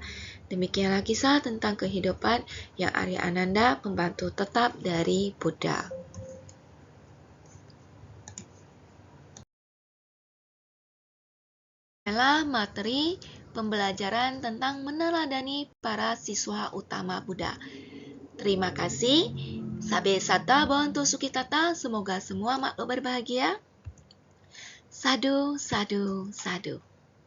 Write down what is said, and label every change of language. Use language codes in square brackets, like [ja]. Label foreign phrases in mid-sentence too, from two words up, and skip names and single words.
[id] Demikianlah kisah tentang kehidupan yang Arya Ananda, pembantu tetap dari Buddha. Adalah materi pembelajaran tentang meneladani para siswa utama Buddha. Terima kasih. [pi] Sabe sata bontu sukitata. [id] Semoga semua makhluk berbahagia. [pi] Sadu, sadu, sadu.